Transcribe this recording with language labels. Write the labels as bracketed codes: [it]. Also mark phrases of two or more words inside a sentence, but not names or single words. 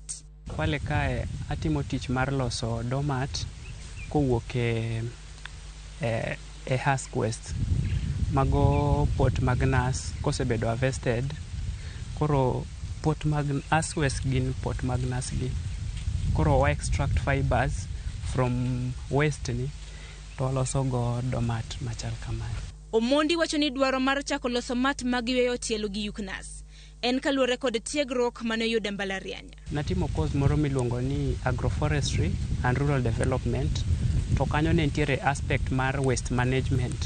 [luo] Kwale kae atimo tich mar loso domat kowuok e [en] husk waste. [luo] Mago pot mag nas kosebedo harvested. Koro pot mag [en] husk waste [luo] gin pot mag nas gi. Koro wa [en] extract fibers from waste [luo] ni to loso go domat machal kamae. Omondi wacho ni dwaro mar chako loso mat mag yweyo tielo gi yuk nas en kaluwore kod tiegruok mane oyudo mbalariany. Natimo course moro miluongo ni [en] agroforestry and rural development, [luo] to kanyo ne nitiere aspect mar [en] waste management.